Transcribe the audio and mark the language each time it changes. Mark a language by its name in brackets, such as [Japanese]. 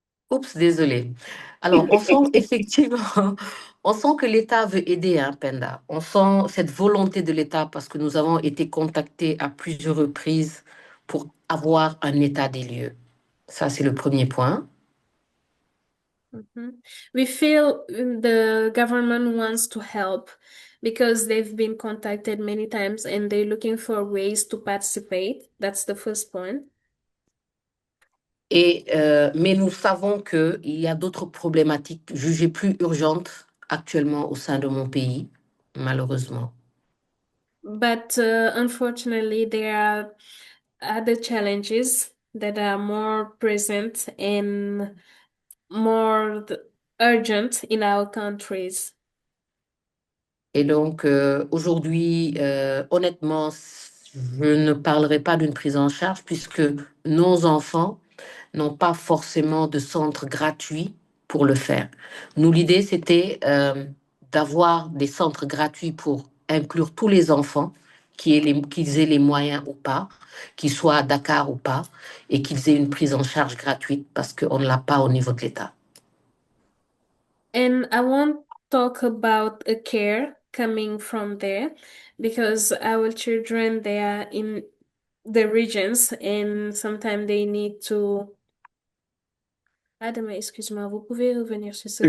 [French] Oups, désolé. Alors, on sent effectivement, on sent que l'État veut aider, hein, Penda. On sent cette volonté de l'État parce que nous avons été contactés à plusieurs reprises pour avoir un état des lieux. Ça, c'est le premier point. [English] We feel the government wants to help because they've been contacted many times and they're looking for ways to participate. That's the first point. [French] Mais nous savons qu'il y a d'autres problématiques jugées plus urgentes actuellement au sein de mon pays, malheureusement. [English] But unfortunately, there are other challenges that are more present and more urgent in our countries. [French] Et donc, aujourd'hui, honnêtement, Je ne parlerai pas d'une prise en charge puisque nos enfants n'ont pas forcément de centre gratuit pour le faire. Nous, l'idée, c'était d'avoir des centres gratuits pour inclure tous les enfants, qu'ils aient les moyens ou pas, qu'ils soient à Dakar ou pas, et qu'ils aient une prise en charge gratuite parce qu'on ne l'a pas au niveau de l'État. [English] And I won't talk about a care coming from there because our children, they are in the regions and sometimes they need to. [French] Adam, excuse-moi, vous pouvez revenir sur ce que